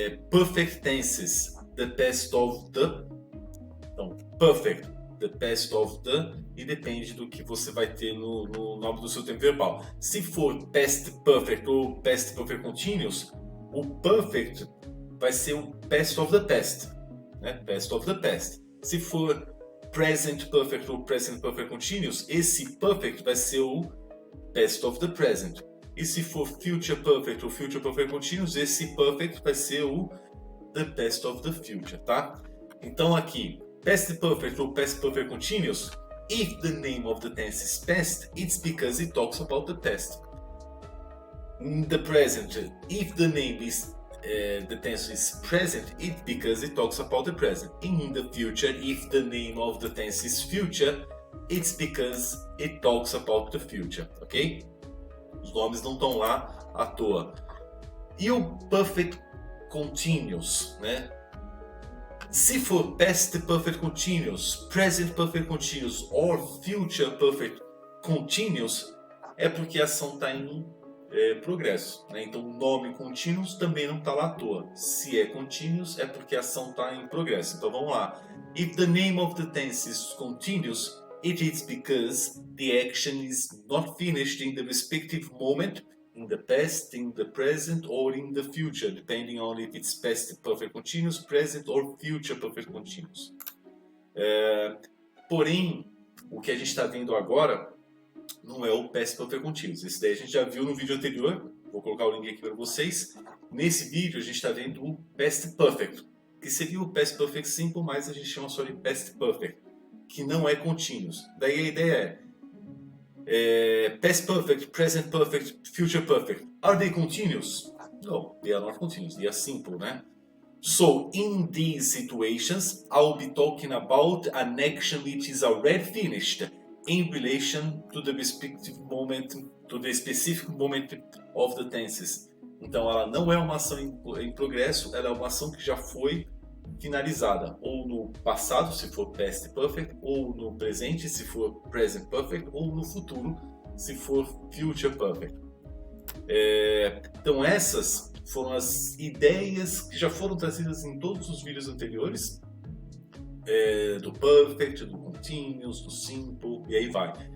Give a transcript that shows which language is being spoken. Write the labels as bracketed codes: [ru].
[en] Perfect tenses, the past of the. [pt] Então, perfect, [en] the past of the, [pt] e depende do que você vai ter no nome do seu tempo verbal. Se for past perfect ou past perfect continuous, o perfect vai ser o past of the past, né? [en] Past of the past. [pt] Se for present perfect ou present perfect continuous, esse perfect vai ser o [en] past of the present. [pt] E se for future perfect ou future perfect continuous, esse perfect vai ser o [en] the past of the future, [pt] tá? Então aqui, [en] past perfect ou past perfect continuous, if the name of the tense is past, it's because it talks about the past. In the present, if the name is the tense is present, it's because it talks about the present. In the future, if the name of the tense is future, it's because it talks about the future, ok? [pt] Os nomes não estão lá à toa. E o perfect continuous, né? Se for past perfect continuous, present perfect continuous or future perfect continuous, é porque a ação está em progresso, né? Então o nome continuous também não está lá à toa. Se é continuous, é porque a ação está em progresso. Então vamos lá. [en] If the name of the tense is continuous, it is because the action is not finished in the respective moment, in the past, in the present, or in the future, depending on if it's past perfect continuous, present, or future perfect continuous. [pt] Porém, o que a gente está vendo agora não é o past perfect continuous. Esse daí a gente já viu no vídeo anterior. Vou colocar o link aqui para vocês. Nesse vídeo a gente está vendo o past perfect, que seria o past perfect simple, mas a gente chama só de past perfect, que não é continuous. Daí a ideia past perfect, present perfect, future perfect. [en] Are they continuous? No, they are not continuous. They are simple, né? So, in these situations, I'll be talking about an action which is already finished in relation to the respective moment, to the specific moment of the tenses. [pt] Então, ela não é uma ação em progresso, ela é uma ação que já foi finalizada, ou no passado, se for past perfect, ou no presente, se for present perfect, ou no futuro, se for future perfect. Então essas foram as ideias que já foram trazidas em todos os vídeos anteriores, do perfect, do continuous, do simple, e aí vai.